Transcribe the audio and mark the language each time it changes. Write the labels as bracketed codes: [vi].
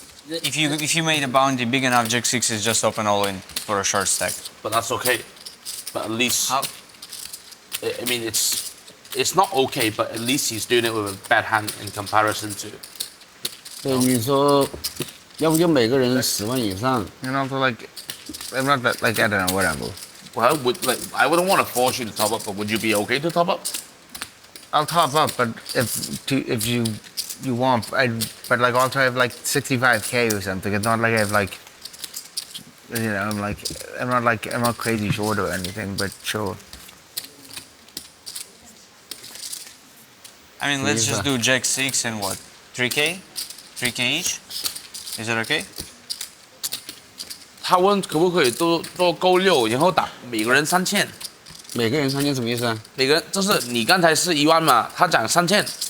[en] If you made a bounty big enough, Jack 6 is just open all in for a short stack. But that's okay. But at least, I mean, it's not okay, but at least he's doing it with a bad hand in comparison to. [zh] 对，你说，要不就每个人10万以上。 [en] And also like, I'm not like I don't know whatever. Well, I wouldn't want to force you to top up, but would you be okay to top up? I'll top up, but if you want, but like also I have like 65K or something. It's not like I have like, you know, I'm not crazy short or anything, but sure. I mean, let's just do Jack 6 and what? 3K? 3K each? Is that okay? [zh] 他问可不可以都做勾6，然后打每个人3000。每个人3000什么意思啊？每个人就是你刚才是1万嘛，他讲3000。